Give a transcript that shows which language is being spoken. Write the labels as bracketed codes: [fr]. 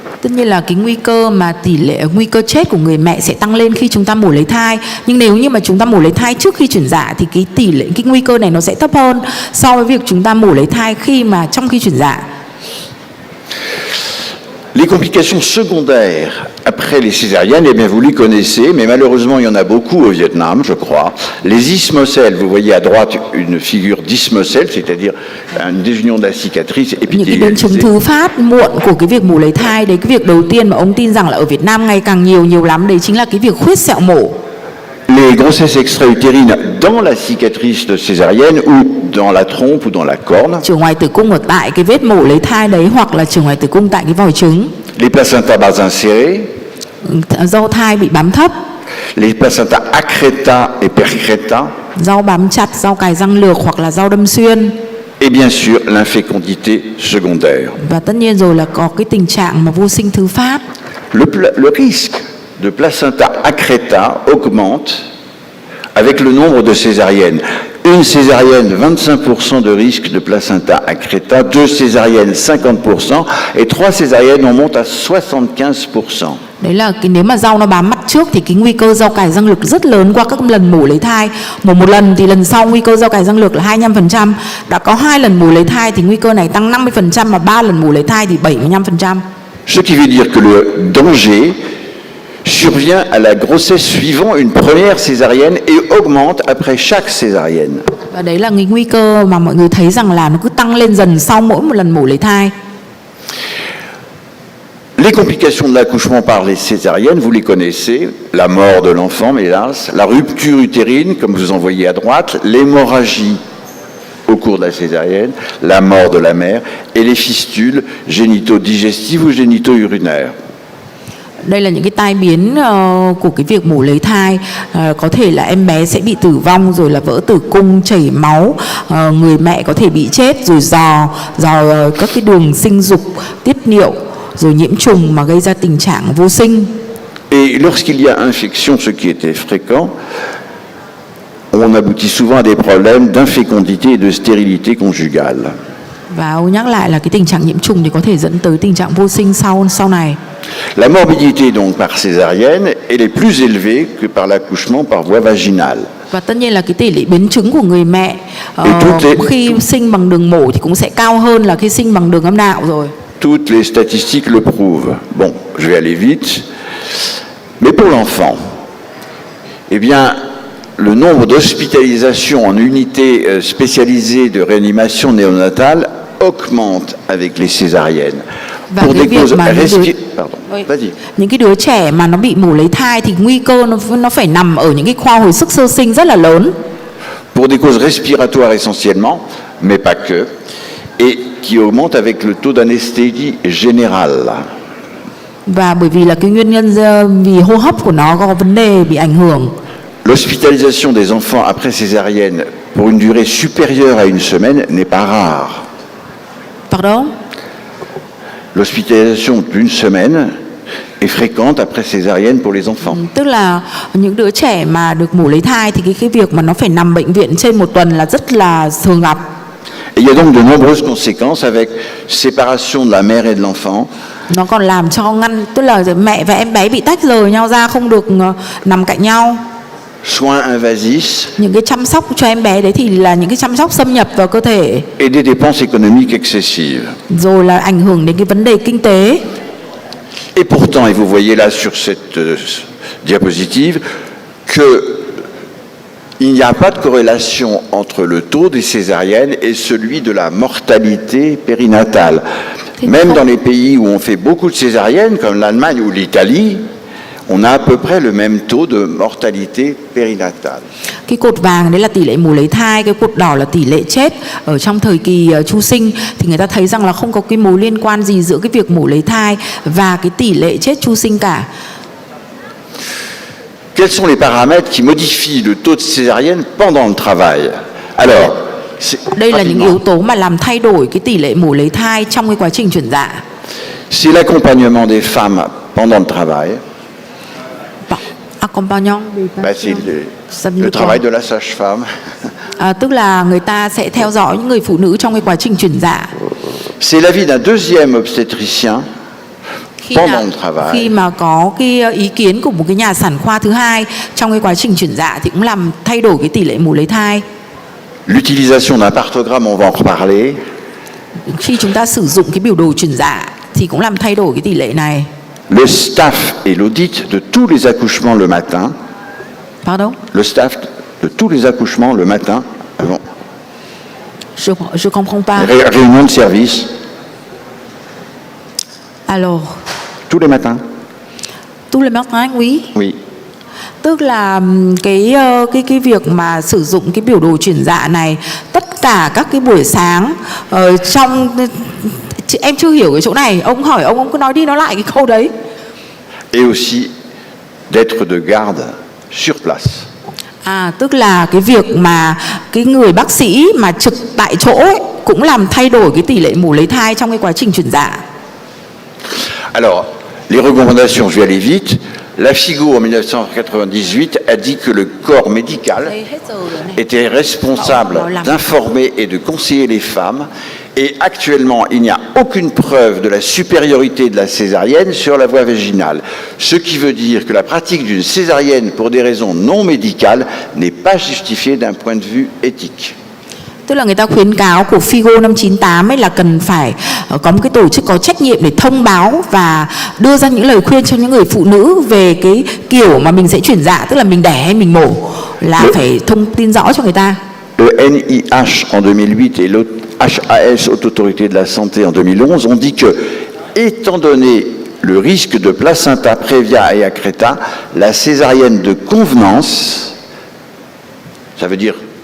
[vi] Tất nhiên là cái nguy cơ mà tỷ lệ nguy cơ chết của người mẹ sẽ tăng lên khi chúng ta mổ lấy thai. Nhưng nếu như mà chúng ta mổ lấy thai trước khi chuyển dạ thì cái tỷ lệ, cái nguy cơ này nó sẽ thấp hơn so với việc chúng ta mổ lấy thai trong khi chuyển dạ. [fr] Les complications secondaires après les césariennes, eh bien vous les connaissez, mais malheureusement il y en a beaucoup au Vietnam, je crois. Les ismocèles, vous voyez à droite une figure d'ismocèle, c'est-à-dire une désunion de la cicatrice [vi] Những cái biến chứng thứ phát muộn của cái việc mổ lấy thai đấy, cái việc đầu tiên mà ông tin rằng là ở Việt Nam ngày càng nhiều lắm đấy chính là cái việc khuyết sẹo mổ. [fr] Les grossesses extra-utérines dans la cicatrice de césarienne ou dans la trompe ou dans la corne. [vi] Chữa ngoài tử cung ở tại cái vết mổ lấy thai đấy hoặc là chữa ngoài tử cung tại cái vòi trứng. [fr] Les placentas bas insérés. [vi] Do thai bị bám thấp. [fr] Les placentas accreta et percreta. [vi] Do bám chặt, do cài răng lược hoặc là do đâm xuyên. [fr] Et bien sûr l'infécondité secondaire. [vi] Và tất nhiên rồi là có cái tình trạng mà vô sinh thứ phát. [fr] Le risque de placenta accreta augmente avec le nombre de césariennes. Une césarienne, 25% de risque de placenta accreta, 2 césariennes, 50%, et 3 césariennes, on monte à 75%. [vi] Đấy là cái nếu mà rau nó bám mặt trước thì cái nguy cơ rau cải răng lực rất lớn qua các lần mổ lấy thai. Mổ một lần thì lần sau nguy cơ rau cải răng lực là 25%. Đã có 2 lần mổ lấy thai thì nguy cơ này tăng 50%, mà 3 lần mổ lấy thai thì 75%. [fr] Ce qui veut dire que le danger survient à la grossesse suivant une première césarienne et augmente après chaque césarienne. [vi] Và đấy là cái nguy cơ mà mọi người thấy rằng là nó cứ tăng lên dần sau mỗi một lần mổ lấy thai. [fr] Les complications de l'accouchement par les césariennes, vous les connaissez, la mort de l'enfant, hélas, la rupture utérine, comme vous en voyez à droite, l'hémorragie au cours de la césarienne, la mort de la mère, et les fistules génito-digestives ou génito-urinaires. [vi] Đây là những cái tai biến của cái việc mổ lấy thai. Có thể là em bé sẽ bị tử vong, rồi là vỡ tử cung, chảy máu, người mẹ có thể bị chết, rồi dò các cái đường sinh dục, tiết niệu, rồi nhiễm trùng mà gây ra tình trạng vô sinh. [fr] Et lorsqu'il y a infection, ce qui était fréquent, on aboutit souvent à des problèmes d'infécondité et de stérilité conjugale. [vi] Và ông nhắc lại là cái tình trạng nhiễm trùng thì có thể dẫn tới tình trạng vô sinh sau này. [fr] La morbidité donc par césarienne, elle est plus élevée que par l'accouchement par voie vaginale. [vi] Và tất nhiên là cái tỷ lệ biến chứng của người mẹ khi sinh bằng đường mổ thì cũng sẽ cao hơn là khi sinh bằng đường âm đạo rồi. [fr] Toutes les statistiques le prouvent. Bon, je vais aller vite. Mais pour l'enfant, eh bien, le nombre d'hospitalisations en unités spécialisées de réanimation néonatale augmente avec les césariennes. [vi] Và [fr] pour [vi] cái [fr] des [vi] việc [fr] causes [vi] mà [fr] Pardon, [vi] Ôi, [fr] vas-y. [vi] những cái đứa trẻ mà nó bị mổ lấy thai thì nguy cơ nó phải nằm ở những cái khoa hồi sức sơ sinh rất là lớn. [fr] Pour des causes respiratoires essentiellement, mais pas que, et qui augmentent avec le taux d'anesthésie générale. [vi] Và bởi vì là cái nguyên nhân vì hô hấp của nó có vấn đề bị ảnh hưởng. [fr] L'hospitalisation des enfants après césarienne pour une durée supérieure à une semaine n'est pas rare. Pardon? L'hospitalisation d'une semaine est fréquente après césarienne pour les enfants. [vi] Tức là những đứa trẻ mà được mổ lấy thai thì cái việc mà nó phải nằm bệnh viện trên một tuần là rất là thường gặp. [fr] Et il y a donc de nombreuses conséquences avec séparation de la mère et de l'enfant, [vi] Nó còn làm cho tức là mẹ và em bé bị tách rời nhau ra, không được nằm cạnh nhau. [fr] soins invasifs [vi] Những cái chăm sóc cho em bé đấy thì là những cái chăm sóc xâm nhập vào cơ thể, [fr] et des dépenses économiques excessives. [vi] rồi là ảnh hưởng đến cái vấn đề kinh tế. [fr] Et pourtant, et vous voyez là sur cette diapositive, que il n'y a pas de corrélation entre le taux des césariennes et celui de la mortalité périnatale. Même dans les pays où on fait beaucoup de césariennes, comme l'Allemagne ou l'Italie, on a à peu près le même taux de mortalité périnatale. [vi] Cái cột vàng đấy là tỷ lệ mổ lấy thai, cái cột đỏ là tỷ lệ chết ở trong thời kỳ chu sinh, thì người ta thấy rằng là không có cái mối liên quan gì giữa cái việc mổ lấy thai và cái tỷ lệ chết chu sinh cả. [fr] Quels sont les paramètres qui modifient le taux de césarienne pendant le travail? Alors, [vi] Đây là những yếu tố mà làm thay đổi cái tỷ lệ mổ lấy thai trong cái quá trình chuyển dạ. [fr] c'est l'accompagnement des femmes pendant le travail. Accompagnant. C'est le travail de la sage-femme. [vi] Tức là người ta sẽ theo dõi những người phụ nữ trong cái quá trình chuyển dạ. [fr] C'est l'avis d'un deuxième obstétricien pendant le travail. [vi] Khi mà có cái ý kiến của một cái nhà sản khoa thứ hai trong cái quá trình chuyển dạ thì cũng làm thay đổi cái tỷ lệ mổ lấy thai. [fr] L'utilisation d'un partogramme, on va en reparler. [vi] Khi chúng ta sử dụng cái biểu đồ chuyển dạ thì cũng làm thay đổi cái tỷ lệ này. [fr] Le staff et l'audit de tous les accouchements le matin. Pardon? Le staff de tous les accouchements le matin avant. Je comprends pas. Réunion de service. Alors, tous les matins. tous les matins, oui. Oui. [vi] Tức là cái việc mà sử dụng cái biểu đồ chuyển dạ này tất cả các cái buổi sáng trong em chưa hiểu cái chỗ này, ông hỏi ông cứ nói đi nói lại cái câu đấy. [fr] Et aussi d'être de garde sur place. [vi] Tức là cái việc mà cái người bác sĩ mà trực tại chỗ ấy, cũng làm thay đổi cái tỷ lệ mổ lấy thai trong cái quá trình chuyển dạ. [fr] Alors, les recommandations, je vais aller vite. La FIGO en 1998 a dit que le corps médical était responsable d'informer et de conseiller les femmes. Et actuellement, il n'y a aucune preuve de la supériorité de la césarienne sur la voie vaginale. Ce qui veut dire que la pratique d'une césarienne pour des raisons non médicales n'est pas justifiée d'un point de vue éthique. [vi] Tức là người ta khuyến cáo của FIGO năm 98 ấy là cần phải có một cái tổ chức có trách nhiệm để thông báo và đưa ra những lời khuyên cho những người phụ nữ về cái kiểu mà mình sẽ chuyển dạ, tức là mình đẻ hay mình mổ, là phải thông tin rõ cho người ta. [fr] Le NIH en 2008 et le HAS, Haute Autorité de la Santé en 2011, ont dit que, étant donné le risque de placenta prévia et accreta, la césarienne de convenance, ça veut dire